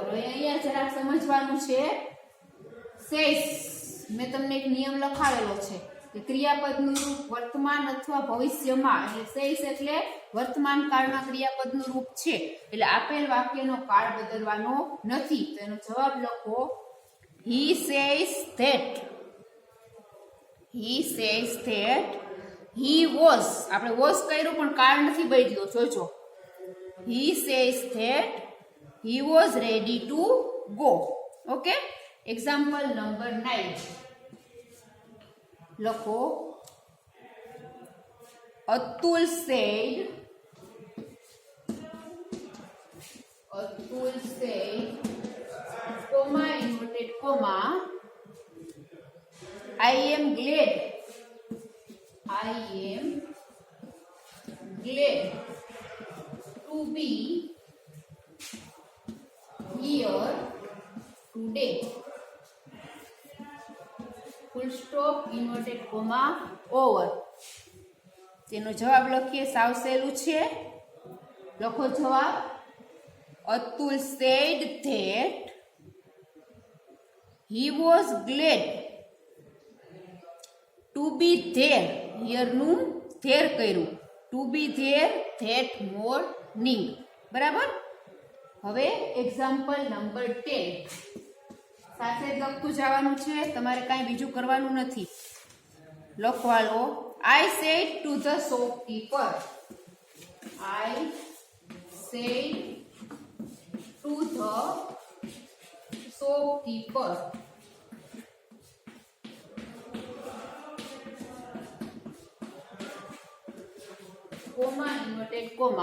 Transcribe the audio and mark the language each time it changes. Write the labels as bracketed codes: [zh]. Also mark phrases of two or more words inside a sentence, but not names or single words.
[gu] હવે અહીંયા જરા સમજવાનું છે. says મેં તમને એક નિયમ લખાવેલો છે કે ક્રિયાપદનું રૂપ વર્તમાન અથવા ભવિષ્યમાં, એટલે says એટલે વર્તમાન કાળમાં ક્રિયાપદનું રૂપ છે, એટલે આપેલ વાક્યનો કાળ બદલવાનો નથી. તો એનો જવાબ લખો. [en] he says that he was, [gu] આપણે was કર્યું પણ કાળ નથી બદલ્યો. જોજો. [en] he says that he was ready to go. [gu] ઓકે? [en] example number [gu] 9 લખો. [en] Atul said, comma, inverted comma, I am glad to be here today. Full stop, inverted comma, over. [gu] તેનો જવાબ લખીએ. સાવ સહેલું છે. લખો જવાબ. [en] Atul said that he was glad to be there. [gu] Here નું there કર્યું. [en] To be there that morning. [gu] બરાબર. હવે [en] example number [gu] 10 સાથે જ લખતું જવાનું છે. તમારે કાંઈ બીજું કરવાનું નથી. લખવા લો. [en] I said to the shopkeeper. I said to the shopkeeper. Comma, inverted comma.